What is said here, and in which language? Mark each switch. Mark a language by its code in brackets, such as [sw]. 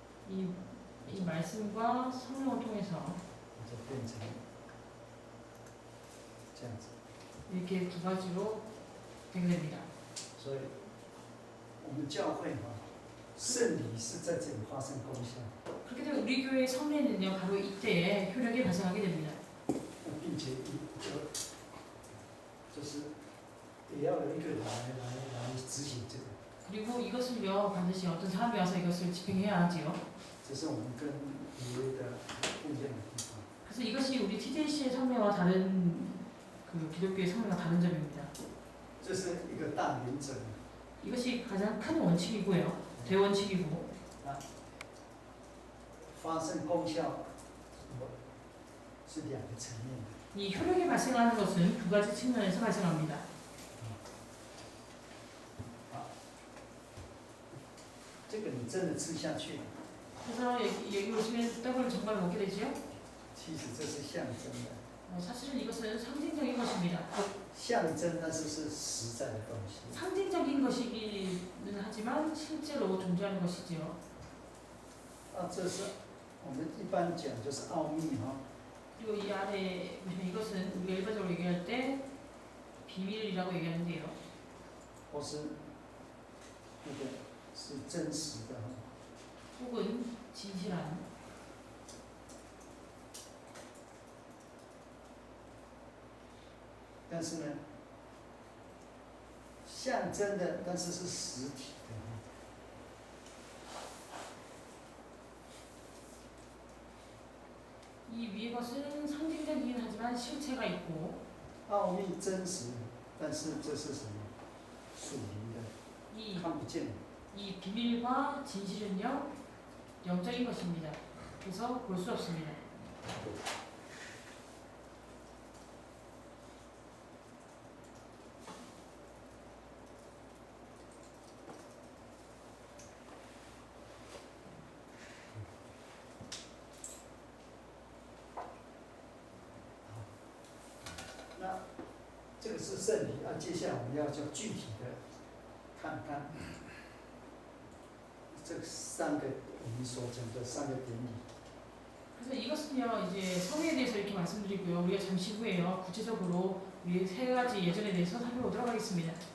[ko] 이 말씀과 성령을 통해서 [zh] 就变成这样子。 [ko] 이렇게 두 가지로 되게 됩니다. [zh] 所以，我们教会哈，圣礼是在这里发生功效， [ko] 그렇게 되면 우리 교회의 성례는요 바로 이때에 효력이 발생하게 됩니다. [zh] 并且就是也要有一个人来执行这个。 [ko] 그리고 이것을요 반드시 어떤 사람이 와서 이것을 집행해야 하지요. [zh] 这是我们跟别的不一样的地方。 [ko] 그래서 이것이 우리 TJC의 성례와 다른 그 기독교의 성례와 다른 점입니다. [zh] 这是一个大原则。 [ko] 이것이 가장 큰 원칙이고요. 대원칙이고 [zh] 发生功效，是两个层面的。 [ko] 이 효력이 발생하는 것은 두 가지 측면에서 발생합니다. [zh] 这个你真的吃下去， [ko] 그래서 여기 오시면 떡을 정말 먹게 되지요. [zh] 其实这是象征的， [ko] 사실은 이것은 상징적인 것입니다. [zh] 象征但是是实在的东西。 [ko] 상징적인 것이기는 하지만 실제로 존재하는 것이지요. [zh] 这是我们一般讲就是奥秘哈。 [ko] 그리고 이 아래 보시면 이것은 우리가 일반적으로 얘기할 때 비밀이라고 얘기하는데요. [zh] 或是那个是真实的哈。 [ko] 혹은 진실한. [zh] 但是呢，象征的，但是是实体的哈。 [ko] 이 위의 것은 상징적이긴 하지만 실체가 있고 [zh] 奥秘真实，但是这是什么？属灵的， 이, 看不见的。 [ko] 이 비밀과 진실은요 영적인 것입니다. 그래서 볼 수 없습니다. [zh] 那这个是圣礼啊，接下来我们要就具体的看看这三个我们所讲的三个典礼。 [ko] 그래서 이것은요 이제 성회에 대해서 이렇게 말씀드리고요. 우리가 잠시 후에요 구체적으로 우리 세 가지 예전에 대해서 살펴보도록 하겠습니다.